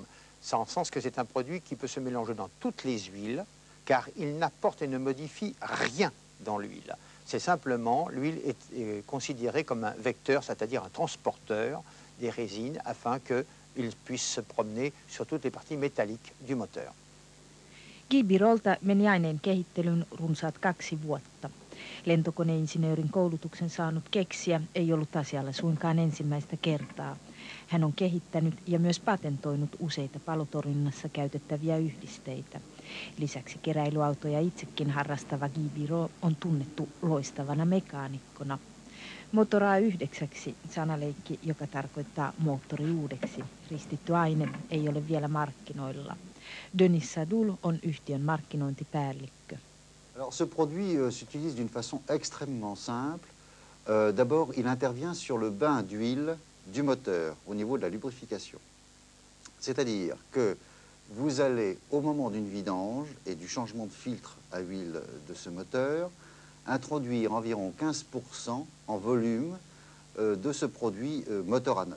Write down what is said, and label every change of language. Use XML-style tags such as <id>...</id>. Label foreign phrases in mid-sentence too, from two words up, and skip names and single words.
<fr>C'est en sens que c'est un produit qui peut se mélanger dans toutes les huiles, car il n'apporte et ne modifie rien dans l'huile. C'est simplement, l'huile est considérée comme un vecteur, c'est-à-dire un transporteur des résines, afin qu'il puisse se promener sur toutes les parties métalliques du moteur.</fr> <fi>Guy Birolta meni aineen kehittelyyn runsaat 2 vuotta. Lentokoneinsinöörin koulutuksen saanut keksijä ei ollut asialla suinkaan ensimmäistä kertaa. Hän on kehittänyt ja myös patentoinut useita palotorjunnassa käytettäviä yhdisteitä. Lisäksi keräilyautoja itsekin harrastava Guy Birot on tunnettu loistavana mekaanikkona. Motor A9, sanaleikki, joka tarkoittaa moottori uudeksi. Ristitty aine ei ole vielä markkinoilla. Denis Sadoul on yhtiön markkinointipäällikkö.</fi> <fr>Alors, ce produit s'utilise d'une façon extrêmement simple. D'abord, il intervient sur le bain d'huile du moteur au niveau de la lubrification. C'est-à-dire que vous allez, au moment d'une vidange et du changement de filtre à huile de ce moteur, introduire environ 15% en volume de ce produit moteur à neuf.</fr>